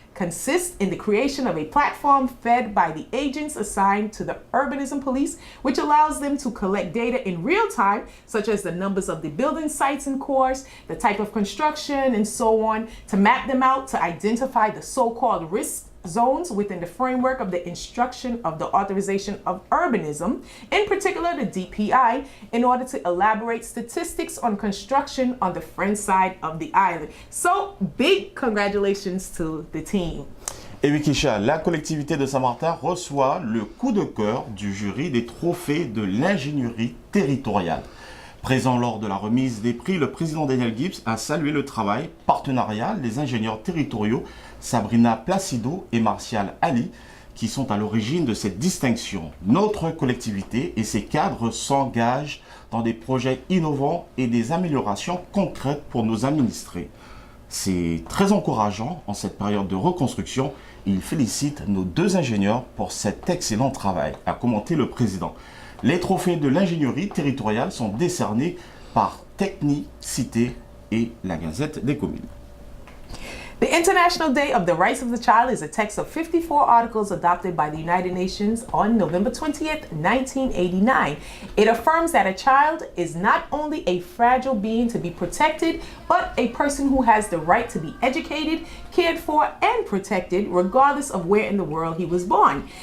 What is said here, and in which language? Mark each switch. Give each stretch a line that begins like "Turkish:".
English: consists in the creation of a platform fed by the agents assigned to the Urbanism Police, which allows them to collect data in real time, such as the numbers of the building sites in course, the type of construction, and so on, to map them out, to identify the so-called risk zones within the framework of the instruction of the authorization of urbanism, in particular the DPI, in order to elaborate statistics on construction on the French side of the island. So big congratulations to the team.
French: Et oui, Kisha, la collectivité de Saint-Martin reçoit le coup de cœur du jury des trophées de l'ingénierie territoriale. Présent lors de la remise des prix, le président Daniel Gibbs a salué le travail partenarial des ingénieurs territoriaux Sabrina Placido et Martial Ali, qui sont à l'origine de cette distinction. Notre collectivité et ses cadres s'engagent dans des projets innovants et des améliorations concrètes pour nos administrés. C'est très encourageant en cette période de reconstruction. Il félicite nos deux ingénieurs pour cet excellent travail, a commenté le président. Les trophées de l'ingénierie territoriale sont décernés par Technicité et la Gazette des communes.
English: The International Day of the Rights of the Child is a text of 54 articles adopted by the United Nations on November 20th, 1989. It affirms that a child is not only a fragile being to be protected, but a person who has the right to be educated, cared for, and protected, regardless of where in the world he was born.